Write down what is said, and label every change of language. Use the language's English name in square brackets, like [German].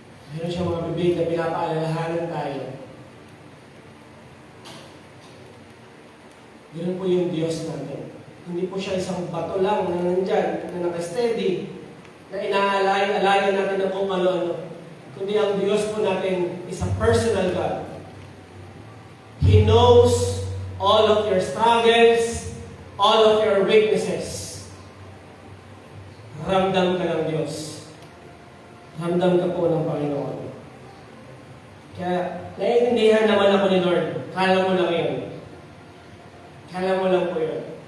[Filipino] Meron siya mga bibig na pinapaalalahanan tayo. Ganun po yung Diyos natin. Hindi po siya isang bato lang na nandyan, na nakasteady, na inaalay-alayan natin ng kung ano-ano. Kundi ang Diyos po natin [English] is a personal God. He knows all of your struggles, all of your weaknesses. [Filipino] Ramdam ka ng Diyos. Ramdam ka po ng Panginoon. Kaya, naiintindihan naman ako ni Lord. Kala mo lang yun. Kala mo lang po yun.